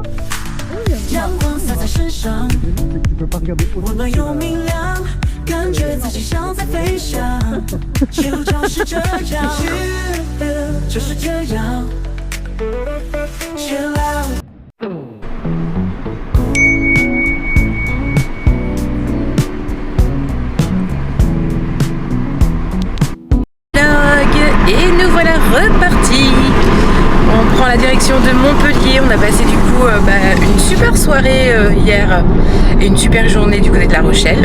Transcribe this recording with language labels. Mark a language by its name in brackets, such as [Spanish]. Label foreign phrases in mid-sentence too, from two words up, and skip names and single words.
[Chinese] 阳光洒在身上，温暖又明亮，感觉自己像在飞翔。气流就是这样，就是这样。 [English] Chill out。 [French] Et nous voilà repartis. On prend la direction de Montpellier. On a passé du coup une super soirée hier et une super journée du côté de La Rochelle.